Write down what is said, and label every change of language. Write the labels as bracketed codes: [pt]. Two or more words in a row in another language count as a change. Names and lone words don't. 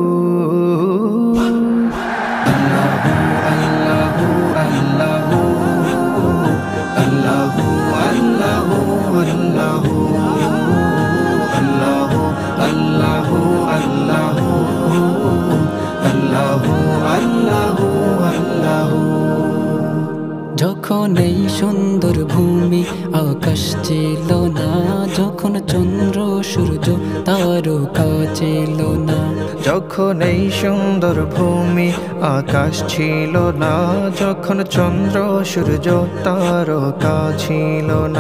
[ar] اللہ اللہ اللہ اللہ اللہ اللہ اللہ اللہ اللہ اللہ। [bn] যখন এই সুন্দর ভূমি আকাশ ছিল না, যখন চন্দ্র সূর্য তারকা ছিল না, যখন এই সুন্দর ভূমি আকাশ ছিল না, যখন চন্দ্র সূর্য তারকা ছিল না,